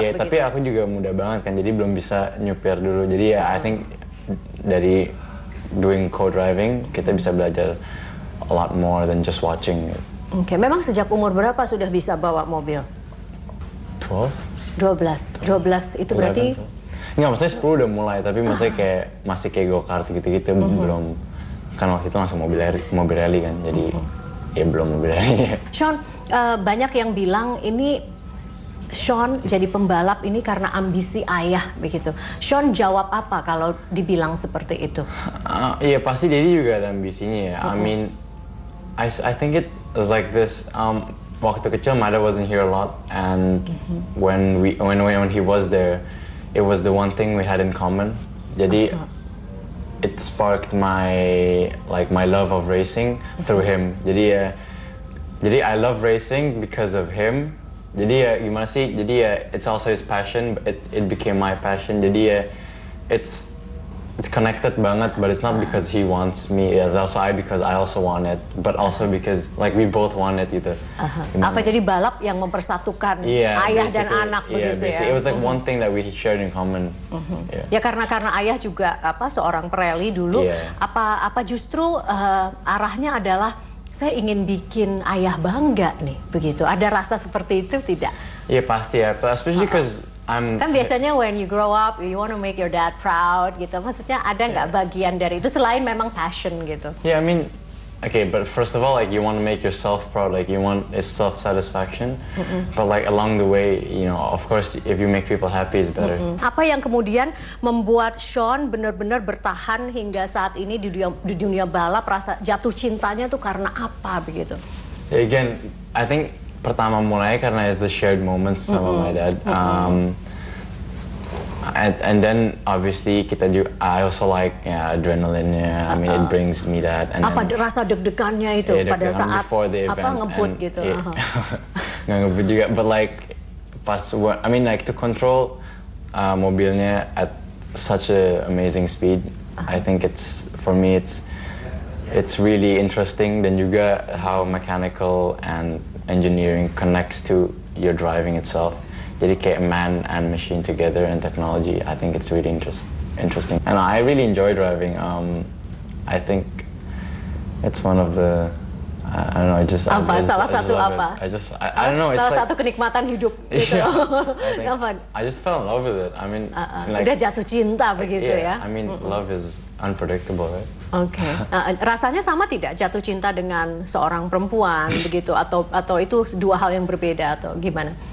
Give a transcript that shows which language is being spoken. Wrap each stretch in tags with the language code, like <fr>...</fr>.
<id>Iya, tapi aku juga muda banget kan, jadi belum bisa nyupir dulu. Jadi ya</id> <en>I think</en> <id>dari</id> <en>doing co-driving</en> <id>kita bisa belajar</id> <en>a lot more than just watching.</en> <id>Oke, memang sejak umur berapa sudah bisa bawa mobil? 12 itu berarti? Enggak, maksudnya 10 udah mulai, tapi maksudnya kayak masih kayak go-kart gitu-gitu, belum. Kan waktu itu langsung mobil rally kan, jadi ya belum mobil rally. Sean, banyak yang bilang ini Sean jadi pembalap ini karena ambisi ayah begitu. Sean jawab apa kalau dibilang seperti itu? Iya pasti dia juga ada ambisinya ya.</id> <en>I mean, I think it was like this.</en> <id>Waktu kecil,</id> <en>my dad wasn't here a lot, and when he was there, it was the one thing we had in common. Jadi it sparked my love of racing through him. Jadi I love racing because of him.</en> <id>Jadi ya gimana sih? Jadi ya</id> <en>it's also his passion, but it became my passion.</en> <id>Jadi ya</id> <en>it's connected</en> <id>banget,</id> <en>but it's not because he wants me. It's also because I also want it, but also because like we both want it gitu.</en> <id>Apa jadi balap yang mempersatukan ayah dan anak begitu ya?</id> <en>It was like one thing that we shared in common.</en> <id>Ya karena ayah juga seorang pereli dulu. Apa justru arahnya adalah saya ingin bikin ayah bangga nih, begitu. Ada rasa seperti itu tidak? Iya pasti ya,</id> <en>especially because</en> <id>kan biasanya</id> <en>when you grow up you want to make your dad proud gitu.</en> <id>Maksudnya ada nggak bagian dari itu selain memang passion gitu?</id> <en>Yeah, I mean, okay, but first of all, like you want to make yourself proud, like you want it's self-satisfaction. But like along the way, you know, of course, if you make people happy, it's better.</en> <id>Apa yang kemudian membuat Sean benar-benar bertahan hingga saat ini di dunia balap? Rasa jatuh cintanya tuh karena apa begitu?</id> <en>Again, I think</en> <id>pertama mulai karena</id> <en>is the shared moments</en> <id>sama</id> <en>my dad. And then obviously I also like adrenaline. I mean it brings me that. And</en> <id>apa rasa deg-degannya itu pada saat ngebut gitu? Nggak ngebut juga,</id> <en>but like I mean like to control</en> <id>mobilnya</id> <en>at such a amazing speed. I think for me it's really interesting,</en> <id>dan juga</id> <en>how mechanical and engineering connects to your driving itself.</en> <id>Jadi kayak</id> <en>man and machine together and technology. I think it's really interesting. And I really enjoy driving. I think it's one of the I don't know.</en> <id>Salah satu apa?</id> <en>I don't know.</en> <id>Salah satu kenikmatan hidup gitu.</id> <en>I just fell in love with it. I mean,</en> <id>udah jatuh cinta begitu ya.</id> <en>I mean, love is unpredictable, right?</en> <id>Oke. Rasanya sama tidak jatuh cinta dengan seorang perempuan begitu, atau itu dua hal yang berbeda atau gimana?</id>